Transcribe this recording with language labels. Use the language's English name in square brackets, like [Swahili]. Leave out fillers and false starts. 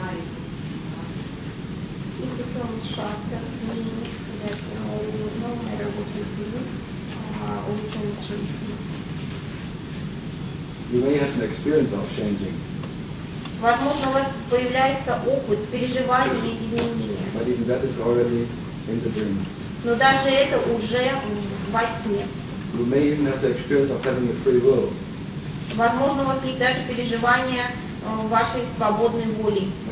[English] If you don't shut that means that no matter what you do, we can change. You may have an experience of changing. [Russian] Возможно, у вас появляется опыт переживания или изменения. [English] But even that is already in the dream. [Russian] Но даже это уже во сне. [English] You may even have the experience of having a free will. [Russian] Возможно, у вас есть даже переживание вашей свободной воли.